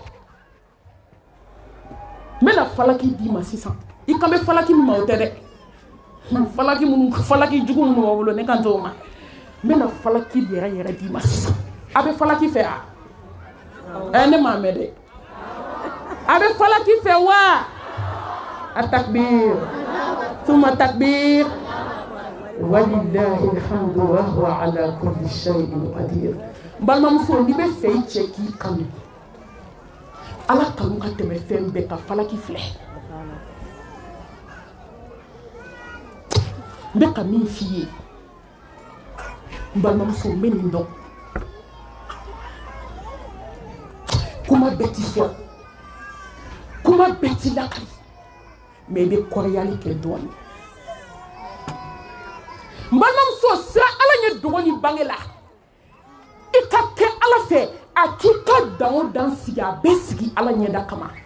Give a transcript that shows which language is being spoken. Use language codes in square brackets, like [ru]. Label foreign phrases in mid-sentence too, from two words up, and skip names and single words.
[bm] n bɛna falaki d'i ma sisan i kan bɛ falaki min ma o tɛ dɛ falaki jugu minnu b'a bolo ne kan t'o ma n bɛna falaki yɛrɛ yɛrɛ d'i ma sisan a bɛ falaki fɛ ne m'a mɛn dɛ a bɛ falaki fɛ [ar] والتكبير ثم تكبير ولله الحمد وهو على كل شيء قدير [bm] balimamuso n'i bɛ fɛ i cɛ k'i kanu ala kanu ka tɛmɛ fɛn bɛɛ ka falaki filɛ n bɛ ka min f'i ye n balimamuso n bɛ nin dɔn kuma bɛɛ ti fɔ kuma bɛɛ ti lakali mɛ i bɛ kɔrɔyali kɛ dɔɔnin n balimamuso sira ala ye dogo ni bange la i ka kɛ ala fɛ a k'i ka dan o dan sigi a bɛ sigi ala ɲɛda kama